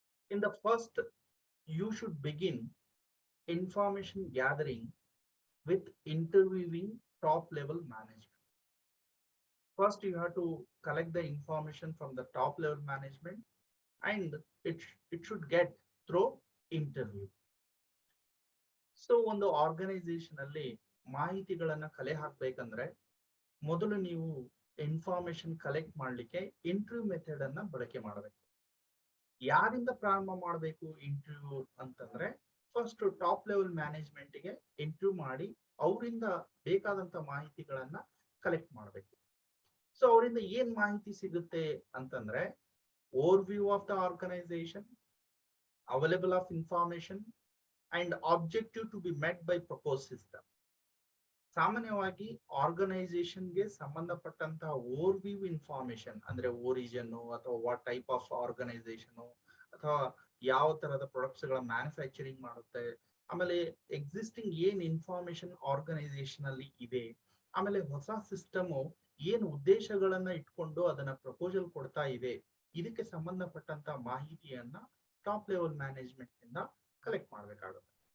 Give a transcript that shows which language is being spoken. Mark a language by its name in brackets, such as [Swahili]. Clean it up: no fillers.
[English] In the first, you should begin information gathering with interviewing top level management. First, you have to collect the information from the top level management and it should get through interview. [Kannada] So ಒಂದು organisation ಅಲ್ಲಿ ಮಾಹಿತಿಗಳನ್ನ ಕಲೆ ಹಾಕ್ಬೇಕಂದ್ರೆ ಮೊದಲು ನೀವು information collect ಮಾಡ್ಲಿಕ್ಕೆ interview method ಅನ್ನ ಬಳಕೆ ಮಾಡಬೇಕು. ಯಾರಿಂದ ಪ್ರಾರಂಭ ಮಾಡಬೇಕು ಇಂಟರ್ವ್ಯೂ ಅಂತಂದ್ರೆ ಫಸ್ಟ್ ಟಾಪ್ ಲೆವೆಲ್ ಮ್ಯಾನೇಜ್ಮೆಂಟ್ ಗೆ ಇಂಟರ್ವ್ಯೂ ಮಾಡಿ ಅವರಿಂದ ಬೇಕಾದಂತ ಮಾಹಿತಿಗಳನ್ನ ಕಲೆಕ್ಟ್ ಮಾಡಬೇಕು. ಸೊ ಅವರಿಂದ ಏನ್ ಮಾಹಿತಿ ಸಿಗುತ್ತೆ ಅಂತಂದ್ರೆ [English] overview of the organization, available of information, and objective to be met by proposed system. [Kannada] ಸಾಮಾನ್ಯವಾಗಿ ಆರ್ಗನೈಸೇಷನ್ಗೆ ಸಂಬಂಧಪಟ್ಟಂತಹ ಓವರ್ವ್ಯೂ ಇನ್ಫಾರ್ಮೇಶನ್ ಅಂದ್ರೆ ಓರಿಜಿನ್ ಅಥವಾ ವಾಟ್ ಟೈಪ್ ಆಫ್ ಆರ್ಗನೈಸೇಷನ್ ಅಥವಾ ಯಾವ ತರಹದ ಪ್ರಾಡಕ್ಟ್ಸ್ ಗಳ ಮ್ಯಾನುಫ್ಯಾಕ್ಚರಿಂಗ್ ಮಾಡುತ್ತೆ, ಆಮೇಲೆ ಎಕ್ಸಿಸ್ಟಿಂಗ್ ಏನ್ ಇನ್ಫಾರ್ಮೇಶನ್ ಆರ್ಗನೈಸೇಷನ್ ಅಲ್ಲಿ ಇದೆ, ಆಮೇಲೆ ಹೊಸ ಸಿಸ್ಟಮ್ ಏನ್ ಉದ್ದೇಶಗಳನ್ನ ಇಟ್ಕೊಂಡು ಅದನ್ನ ಪ್ರಪೋಸಲ್ ಕೊಡ್ತಾ ಇದೆ, ಇದಕ್ಕೆ ಸಂಬಂಧಪಟ್ಟಂತ ಮಾಹಿತಿಯನ್ನ ಟಾಪ್ ಲೆವೆಲ್ ಮ್ಯಾನೇಜ್ಮೆಂಟ್ ಇಂದ ಕಲೆಕ್ಟ್ ಮಾಡಬೇಕಾಗುತ್ತೆ.